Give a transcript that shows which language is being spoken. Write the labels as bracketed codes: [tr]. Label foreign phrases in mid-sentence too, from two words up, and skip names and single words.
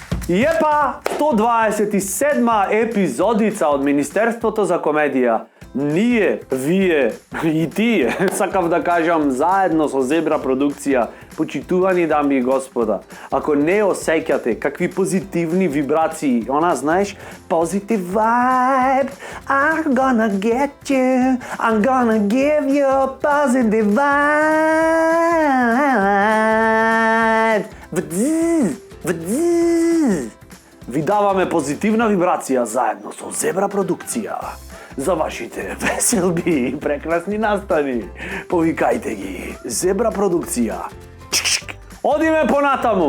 [mk] Епа 127 епизодица од Министерството за комедија. Ние, вие и тие, сакав да кажам заедно со Зебра продукција, почитувани дами и господа. Ако не осеќате какви позитивни вибрации, она знаеш, [en] positive vibe, I'm gonna get you, I'm gonna give you a positive vibe. [mk] Ви даваме позитивна вибрација заедно со Зебра продукција. За вашите веселби и прекрасни настави. Повикајте ги. Зебра продукција. Одиме понатаму.